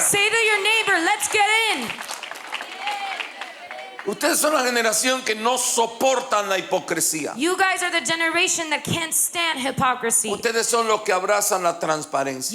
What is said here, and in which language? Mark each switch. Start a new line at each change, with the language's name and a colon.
English: Say to your neighbor, let's get in.
Spanish: Ustedes son la generación que no soportan la hipocresía.
English: You guys are the generation that can't stand hypocrisy.
Spanish: Ustedes son los que abrazan la transparencia.